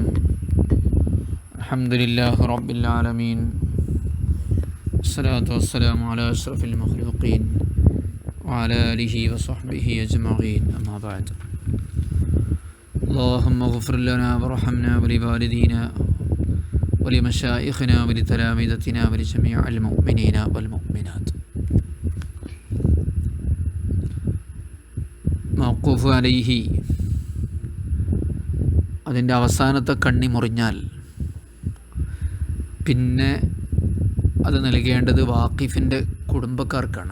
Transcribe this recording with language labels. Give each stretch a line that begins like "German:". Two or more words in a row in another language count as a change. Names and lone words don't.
Arabic: الحمد لله رب العالمين، الصلاة والسلام على أشرف المخلوقين وعلى آله وصحبه أجمعين، أما بعد. اللهم اغفر لنا وارحمنا ولوالدينا ولمشائخنا ولتلامذتنا ولجميع المؤمنين والمؤمنات. موقوف عليه,
Malayalam: അതിൻ്റെ അവസാനത്തെ കണ്ണി മുറിഞ്ഞാൽ പിന്നെ അത് നൽകേണ്ടത് വാഖിഫിൻ്റെ കുടുംബക്കാർക്കാണ്.